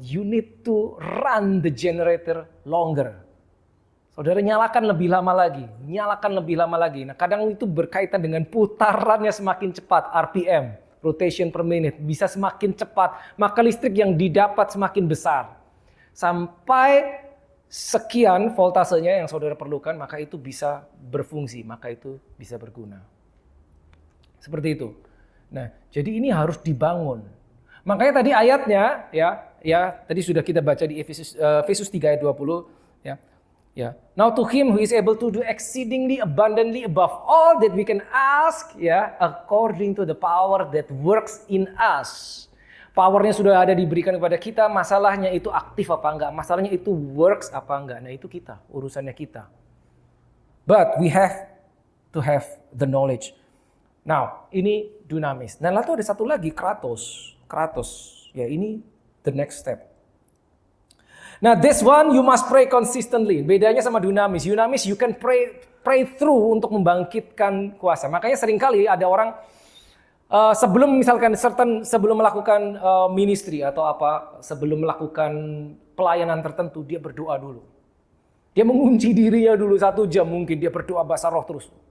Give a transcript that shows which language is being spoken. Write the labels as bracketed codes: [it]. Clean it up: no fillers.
[en] You need to run the generator longer. [id] Saudara nyalakan lebih lama lagi. Nah, kadang itu berkaitan dengan putarannya semakin cepat, RPM, rotation per minute, bisa semakin cepat, maka listrik yang didapat semakin besar. Sampai sekian voltasenya yang saudara perlukan, maka itu bisa berfungsi, maka itu bisa berguna. Seperti itu. Nah, jadi ini harus dibangun. Makanya tadi ayatnya, ya tadi sudah kita baca di Efesus 3 ayat 20, ya. [en] Now to him who is able to do exceedingly abundantly above all that we can ask, ya, according to the power that works in us. [id] Powernya sudah ada diberikan kepada kita, masalahnya itu aktif apa enggak, masalahnya itu works apa enggak. Nah, itu kita, urusannya kita. [en] But we have to have the knowledge. Now, ini dunamis. [id] Nah, lalu ada satu lagi, kratos. Ya, ini [en] the next step. Nah, this one you must pray consistently. [id] Bedanya sama dunamis. Dunamis [en] you can pray through [id] untuk membangkitkan kuasa. Makanya seringkali ada orang sebelum melakukan ministry atau sebelum melakukan pelayanan tertentu, dia berdoa dulu. Dia mengunci dirinya dulu 1 jam mungkin, dia berdoa bahasa roh terus.